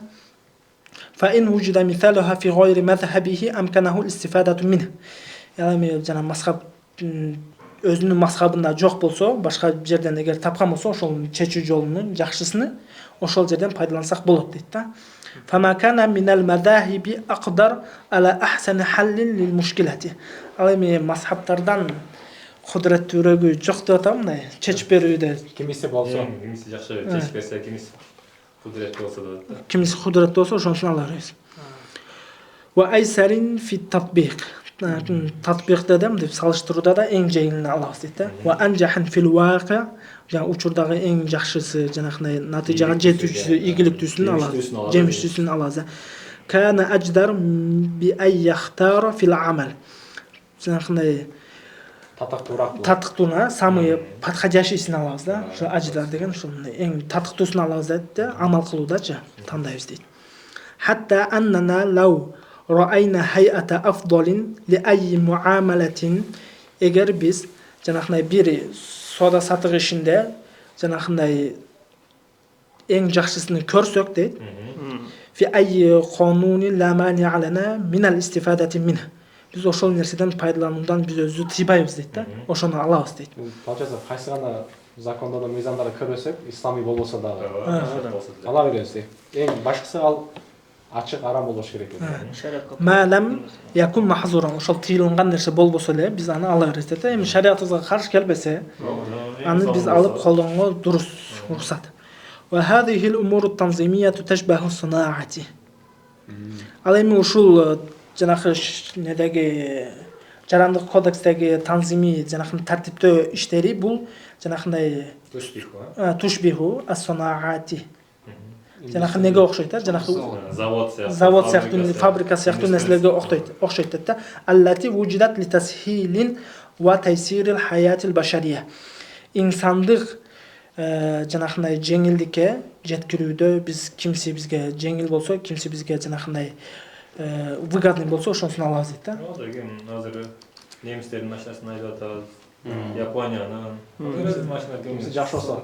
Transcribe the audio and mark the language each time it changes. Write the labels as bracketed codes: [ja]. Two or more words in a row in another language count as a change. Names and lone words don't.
[ar] فإن وجد مثلها في غير مذهبه أمكنه الاستفادة منه. [ky] Яғни жана мазхаб өзүнүн мазхабында жок болсо, башка жерден эгер тапкан болсо, ошол чечүү жолунун жакшысыны ошол жерден пайдалансак болот дейт да. [ar] فما كان من المذاهب أقدر على أحسن حل للمشكلة. [ky] Ал эми мазхабтардан кудуреттүүрөөгү жок деп атам мындай чечип берүүдө. Кимиси болсо, кимиси жакшы чечип берсе, кимиси кудуреттүү болсо да. Кимиси кудуреттүү болсо, ошонусун ала беребиз. [ar] وأيسر في التطبيق. [ky] Татбикте деп салыштырууда да эң жеңилин алабыз дейт да. [ar] وأنجحها في الواقع, [ky] жана учурдагы эң жакшысы, жанагындай натыйжага жетүүчүсү, ийгиликтүүсүн алабыз, жемиштүүсүн алабыз. [ar] كان أجدر بأن يختار في العمل. [ky] Жанагындай татыктууна [ru] самый подходящийсин [ky] алабыз да. Ошо аждар деген ошол эң татыктуусун алабыз дейт да, амал кылуудачы тандайбыз дейт. [ar] حتى أننا لو رأينا هيئة أفضل لأي معاملة [ky] эгер биз жанагындай бир сода сатык ишинде жанагындай эң жакшысын көрсөк дейт. [ar] في أي قانون لا مانع الآن من الاستفادة من. [ky] Биз ошол нерседен пайдалануудан биз өзү тыйбайбыз дейт да. Ошону алабыз дейт. Получается, кайсы гана закондордо мыйзамдарды көрбөсөк, исламий болбосо дагы ала беребиз дейт. Эң башкысы ал ачык арам болуш керек. Мадам [ar] يكون محظورا, [ky] ошол тыйылган нерсе болбосо эле биз аны ала беребиз дейт. Эми шариятыбызга каршы келбесе, аны биз алып колдонгонго дурус уруксат. [ar] وهذه الأمور التنظيمية تشبه الصناعات. [ky] Ал эми ушул жанагы недеги жарандык кодекстеги танзими жанагы тартиптөө иштери бул жанагындай [ar] تشبه الصناعات. [ky] Жанагы неге окшойт да? Жанагы завод сыяктуу, фабрика сыяктуу нерселерге окшойт да. [ar] التي وجدت لتسهيل وتيسير الحياة البشرية. [ky] İnsandык жанагындай жеңилдикке жеткирүүдө биз кимси бизге жеңил болсо, кимси бизге жанагындай выгодный болсо, ошонусун алабыз дейт да. Азыр немистердин машинасын айдап атабыз. Япониянын. Кимси жакшы болсо.